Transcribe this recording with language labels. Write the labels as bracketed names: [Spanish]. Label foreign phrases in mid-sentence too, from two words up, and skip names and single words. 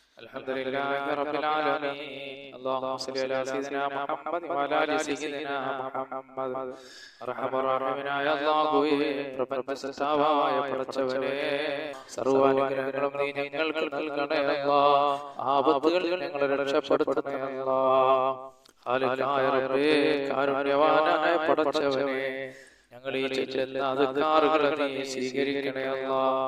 [Arabic] الحمد لله رب العالمين. اللهم صل على سيدنا محمد وعلى آل سيدنا محمد. [Malayalam] റഹ്മാനായ അല്ലാഹുവേ, പ്രപഞ്ച സൃഷ്ടാവായ പടച്ചവനേ, സർവ്വാനുഗ്രഹങ്ങളും നീ ഞങ്ങൾക്ക് നൽകണേ അല്ലാഹ്. ആപത്തുകളിൽ ഞങ്ങളെ രക്ഷപ്പെടുത്തണേ അല്ലാഹ്. ഖാലിഖായ റബ്ബേ, കാരുണ്യവാനായ പടച്ചവനേ, ഞങ്ങൾ ഈ ചൊല്ലുന്ന അദ്കാറുകൾ നീ സ്വീകരിക്കണേ അല്ലാഹ്.